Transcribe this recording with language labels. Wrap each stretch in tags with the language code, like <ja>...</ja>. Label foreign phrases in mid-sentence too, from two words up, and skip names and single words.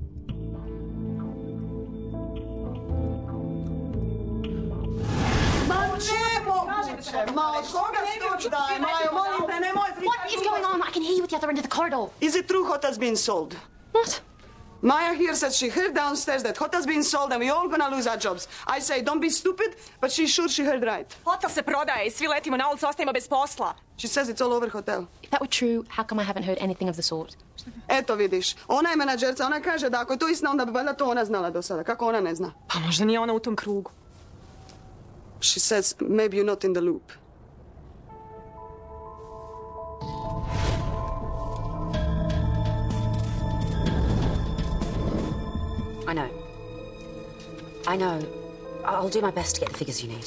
<en>What is going on? I can hear you at the other end of the corridor. Is it true hotel's been sold? What? Maya here says she heard downstairs that hotel's been sold and we all gonna lose our jobs. I say don't be stupid, but she's sure she heard right.</en> <hr>Hotel se prodaje I svi letimo na ulicu, ostajemo bez posla.</hr> <en>She says it's all over hotel. If that were true, how come I haven't heard anything of the sort?</en> <hr>Eto vidiš, ona je menadžerca, ona kaže da ako je to istina, onda bi valjda to ona znala do sada. Kako ona ne zna? Pa možda nije ona u tom krugu.</hr> <en>She says maybe you're not in the loop. I know. I know. I'll do my best to get the figures you need.</en>